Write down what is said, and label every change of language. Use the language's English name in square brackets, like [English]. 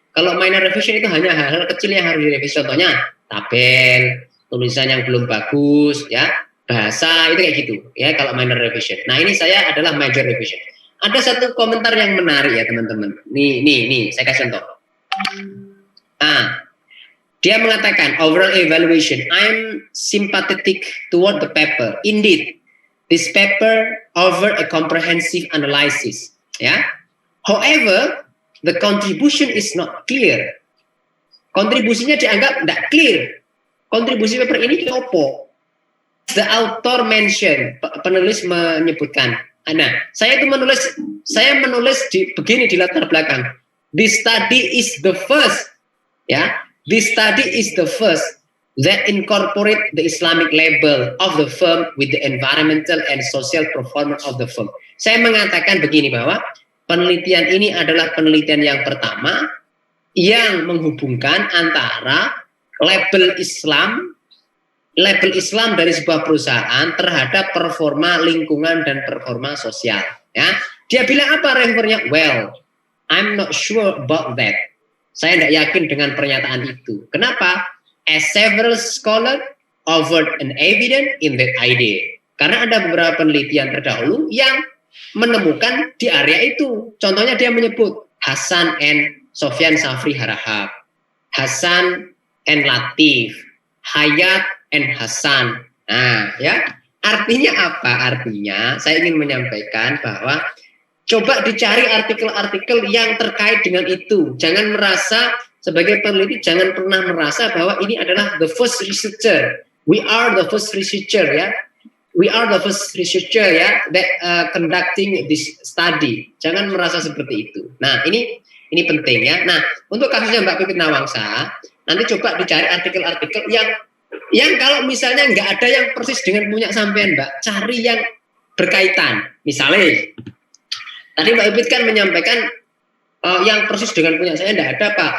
[Indonesian] Kalau minor revision itu hanya hal-hal kecil yang harus direvisi, contohnya tabel, tulisan yang belum bagus, ya, bahasa, itu kayak gitu, ya. Kalau minor revision. Nah, ini saya adalah major revision. Ada satu komentar yang menarik ya teman-teman. Nih, saya kasih contoh. Dia mengatakan [English] overall evaluation, I'm sympathetic toward the paper. Indeed, this paper offer a comprehensive analysis. Ya, however, the contribution is not clear. [Indonesian] Kontribusinya dianggap tidak clear. kontribusi paper ini opo? [English] The author mention, [Indonesian] penulis menyebutkan. Nah, saya menulis begini di latar belakang. [English] This study is the first, ya. This study is the first that incorporate the Islamic label of the firm with the environmental and social performance of the firm. [Indonesian] Saya mengatakan begini bahwa penelitian ini adalah penelitian yang pertama yang menghubungkan antara label Islam dari sebuah perusahaan terhadap performa lingkungan dan performa sosial. Ya, dia bilang apa refernya? [English] Well, I'm not sure about that. [Indonesian] Saya tidak yakin dengan pernyataan itu. Kenapa? [English] As several scholars offered an evidence in that idea. [Indonesian] Karena ada beberapa penelitian terdahulu yang menemukan di area itu. Contohnya dia menyebut Hasan and Sofyan Safri Harahap, Hasan and Latif, Hayat and Hasan. Nah, ya. Artinya apa? Artinya saya ingin menyampaikan bahwa coba dicari artikel-artikel yang terkait dengan itu. Jangan merasa sebagai peneliti, jangan pernah merasa bahwa ini adalah [English] the first researcher. We are the first researcher, ya. We are the first researcher, ya, that conducting this study. [Indonesian] Jangan merasa seperti itu. Nah, ini penting, ya. Nah, untuk kasusnya Mbak Pipit Nawangsa, nanti coba dicari artikel-artikel yang kalau misalnya nggak ada yang persis dengan punya sampean, Mbak, cari yang berkaitan. Misalnya, tadi Mbak Pipit kan menyampaikan yang persis dengan punya saya tidak ada, Pak.